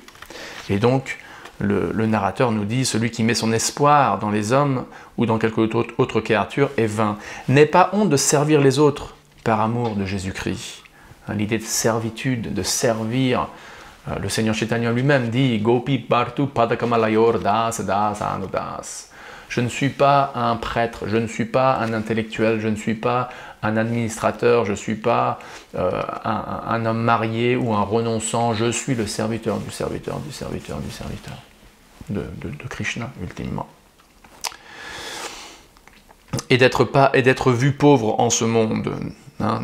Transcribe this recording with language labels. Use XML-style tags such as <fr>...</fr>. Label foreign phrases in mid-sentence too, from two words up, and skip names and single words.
<fr>Et donc, le narrateur nous dit « Celui qui met son espoir dans les hommes ou dans quelque autre créature est vain. N'aie pas honte de servir les autres par amour de Jésus-Christ. » L'idée de servitude, de servir. Le Seigneur Chaitanya lui-même dit «</fr> <sa>गोपी भर्तुः पदकमलयोर् दास दास अनुदासः</sa> <fr>» Je ne suis pas un prêtre, je ne suis pas un intellectuel, je ne suis pas un administrateur, je ne suis pas un homme marié ou un renonçant, je suis le serviteur du serviteur du serviteur du serviteur de Krishna, ultimement. Et d'être vu pauvre en ce monde, Hein.</fr>